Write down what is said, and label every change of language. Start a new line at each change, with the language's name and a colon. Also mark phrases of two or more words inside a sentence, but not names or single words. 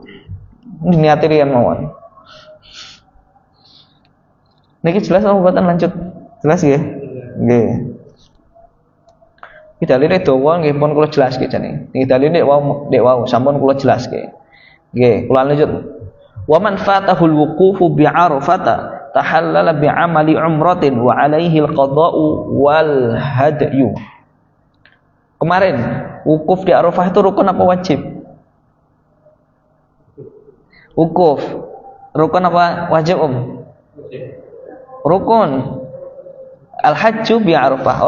Javanese: Niat liyan mawon. Niki jelas apa mboten lanjut? Jelas nggih? Nggih. Iki dalile dawa nggih pun kula jelaske jane. Niki dalile nek wau sampun kula jelaske. Nggih, kula lanjut.
Arabic: ومن فاته الوقوف بعرفة تحلل بعمل عمرة وعليه القضاء والهدي.
Indonesian: Kemarin wukuf di Arafah itu rukun apa wajib? Wukuf rukun apa wajib, Rukun.
Arabic: الحج بعرفة.